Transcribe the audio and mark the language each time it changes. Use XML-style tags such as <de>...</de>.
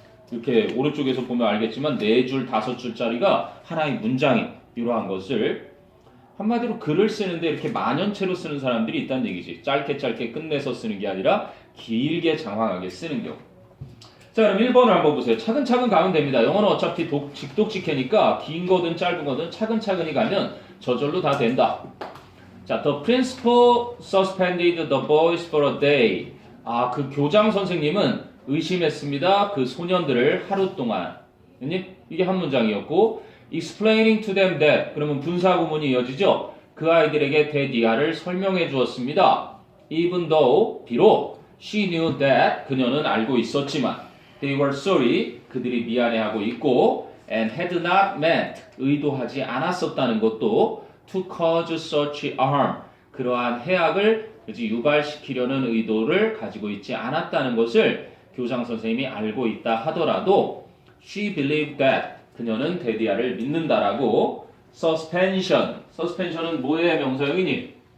<ko>이렇게 오른쪽에서 보면 알겠지만 4줄, 5줄짜리가 하나의 문장이 이러한 것을 한마디로 글을 쓰는데 이렇게 만연체로 쓰는 사람들이 있다는 얘기지. 짧게 끝내서 쓰는 게 아니라 길게 장황하게 쓰는 경우. 자, 그럼 1번을 한번 보세요. 차근차근 가면 됩니다. 영어는 어차피 직독직해니까 긴 거든 짧은 거든 차근차근히 가면 저절로 다 된다.</ko> <en>자, the principal suspended the boys for a day.</en> <ko>그 교장 선생님은 의심했습니다. 그 소년들을 하루 동안. 이게 한 문장이었고</ko> <en>explaining to them that</en> <ko>그러면 분사 구문이 이어지죠. 그 아이들에게 대디아를 설명해 주었습니다.</ko> <en>even though</en> <ko>비록</ko> <en>she knew that</en> <ko>그녀는 알고 있었지만</ko> <en>they were sorry</en> <ko>그들이 미안해하고 있고</ko> <en>and had not meant</en> <ko>의도하지 않았었다는 것도</ko> <en>to cause such harm</en> <ko>그러한 해악을 유발시키려는 의도를 가지고 있지 않았다는 것을 교장 선생님이 알고 있다 하더라도</ko> <en>she believed that</en> <ko>그녀는 데디아를 믿는다라고 suspension은 뭐의 명사형이니?</ko>